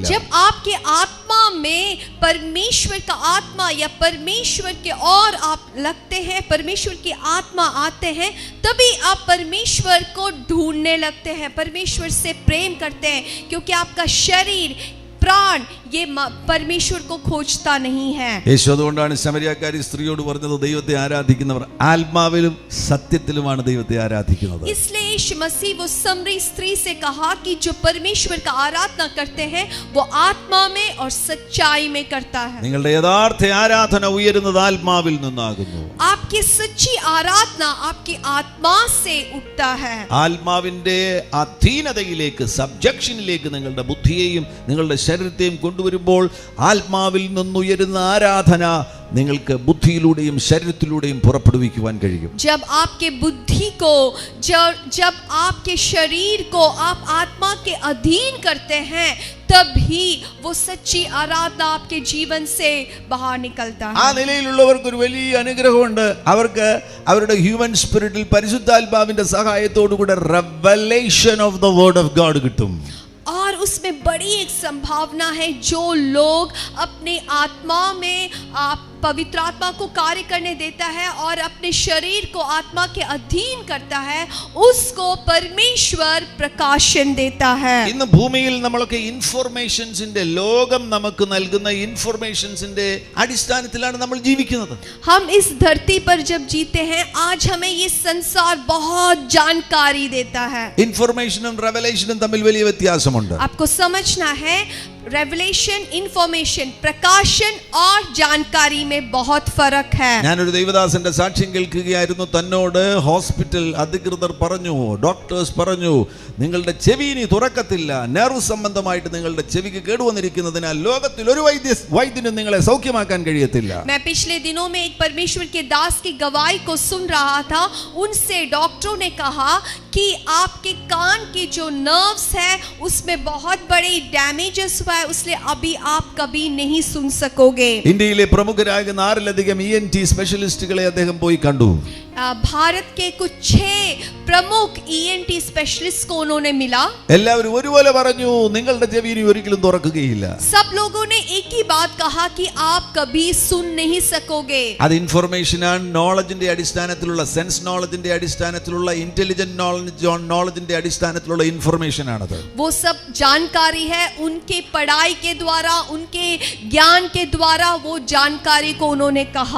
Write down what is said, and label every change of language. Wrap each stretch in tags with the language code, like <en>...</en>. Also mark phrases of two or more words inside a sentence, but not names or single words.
<hi>जब आपके आत्मा में परमेश्वर का आत्मा या परमेश्वर के और आप लगते हैं, परमेश्वर की आत्मा आते हैं, तभी आप परमेश्वर को ढूंढने लगते हैं, परमेश्वर से प्रेम करते हैं, क्योंकि आपका शरीर, प्राण ये परमेश्वर को खोजता नहीं है.</hi> <ml>യേശു അതുകൊണ്ടാണ് ശമരിയാക്കാരി സ്ത്രീയോട് പറഞ്ഞത്, ദൈവത്തെ ആരാധിക്കുന്നവർ ആത്മാവിലും സത്യത്തിലുമാണ് ദൈവത്തെ ആരാധിക്കുന്നത്.</ml> <hi>इसलिए यीशु मसीह वो समरी स्त्री से कहा कि जो परमेश्वर का आराधना करते हैं वो आत्मा में और सच्चाई में करता है.</hi> <ml>നിങ്ങളുടെ യഥാർത്ഥ ആരാധന ഉയരുന്നത് ആത്മാവിൽ നിന്നാകുന്നു.</ml> <hi>आपकी सच्ची आराधना आपकी आत्मा से उठता है.</hi> <ml>ആത്മാവിന്റെ അധീനതയിലേക്ക്, സബ്ജക്ഷനിലേക്ക് നിങ്ങളുടെ ബുദ്ധിയെയും നിങ്ങളുടെ ശരീരത്തെയും കൊണ്ടുവരുമ്പോൾ ആത്മാവിൽ നിന്നുയരുന്ന ആരാധന നിങ്ങൾക്ക് ബുദ്ധിയിലൂടെയും ശരീരത്തിലൂടെയും പുറപ്പെടുവിക്കുവാൻ കഴിയും.</ml> <hi>जब आपके बुद्धि को जब आपके शरीर को आप आत्मा के अधीन करते हैं तभी वो सच्ची आराधना आपके जीवन से बाहर निकलता ആ है.</hi> <ml>നിലയിലുള്ളവർക്ക് ഒരു വലിയ അനുഗ്രഹമുണ്ട്. അവർക്ക് അവരുടെ ഹ്യൂമൻ സ്പിരിറ്റിൽ പരിശുദ്ധാത്മാവിന്റെ സഹായത്തോടുകൂടെ</ml> <en>revelation of the word of God</en> <ml>കിട്ടും.</ml> <hi>और उसमें बड़ी एक संभावना है, जो लोग अपने आत्मा में पवित्र आत्मा को कार्य करने देता है और अपने शरीर को आत्मा के अधीन करता है, उसको परमेश्वर प्रकाशन देता है.</hi> <ml>ഇന്ന് ഭൂമിയിൽ നമ്മളൊക്കെ ഇൻഫർമേഷൻസിന്റെ ലോകം നമുക്ക് നൽകുന്ന ഇൻഫർമേഷൻസിന്റെ അടിസ്ഥാനത്തിലാണ് നമ്മൾ ജീവിക്കുന്നത്.</ml> <hi>हम इस धरती पर जब जीते हैं, आज हमें ये संसार बहुत जानकारी देता है.</hi> <ml>ഇൻഫർമേഷനും റെവലേഷനും തമ്മിൽ വലിയ വ്യത്യാസമുണ്ട്.</ml> <hi>आपको समझना है, रेवलेशन, इंफॉर्मेशन, प्रकाशन और जानकारी में बहुत फर्क है.</hi> <ml>ഞാനൊരു ദൈവദാസന്റെ സാക്ഷ്യം കേൾക്കുകയായിരുന്നു. തന്നോട് ഹോസ്പിറ്റൽ അധികൃതർ പറഞ്ഞു, ഡോക്ടേഴ്സ് പറഞ്ഞു, നിങ്ങളുടെ ചെവി ഇനി തുറക്കത്തില്ല, നെർവ് സംബന്ധമായിട്ട് നിങ്ങളുടെ ചെവിക്ക് കേടുവന്നിരിക്കുന്നതിനാൽ ലോകത്തിൽ ഒരു വൈദ്യനും നിങ്ങളെ സൗഖ്യമാക്കാൻ കഴിയത്തില്ല.</ml> <hi>मैं पिछले दिनों में एक परमेश्वर के दास की गवाही को सुन रहा था. उनसे डॉक्टरों ने कहा कि आपके कान के जो नर्व्स है उसमें बहुत बड़े डैमेजेस हुआ है, इसलिए अभी आप कभी नहीं सुन सकोगे.</hi> <ml>ഇന്ത്യയിലെ പ്രമുഖരാകുന്ന 6ലധികം ENT സ്പെഷ്യലിസ്റ്റുകളെ അദ്ദേഹം പോയി കണ്ടു.</ml> <hi>भारत के कुछ 6 प्रमुख ENT स्पेशलिस्ट को उन्होंने मिला.</hi> <ml>എല്ലാവരും ഒരുപോലെ പറഞ്ഞു, നിങ്ങളുടെ ചെവി ഇനി ഒരിക്കലും തുറക്കുകയില്ല.</ml> <hi>सब लोगों ने एक ही बात कहा कि आप कभी सुन नहीं सकोगे.</hi> <ml>അത് ഇൻഫർമേഷൻ ആണ്. നോളജിന്റെ അടിസ്ഥാനത്തിലുള്ള, സെൻസ് നോളജിന്റെ അടിസ്ഥാനത്തിലുള്ള, ഇന്റലിജന്റ് നോളജിന്റെ അടിസ്ഥാനത്തിലുള്ള ഇൻഫർമേഷൻ ആണത്.</ml> <hi>वो सब जानकारी है, उनके पढ़ाई के द्वारा, उनके ज्ञान के द्वारा वो जानकारी को उन्होंने कहा.</hi>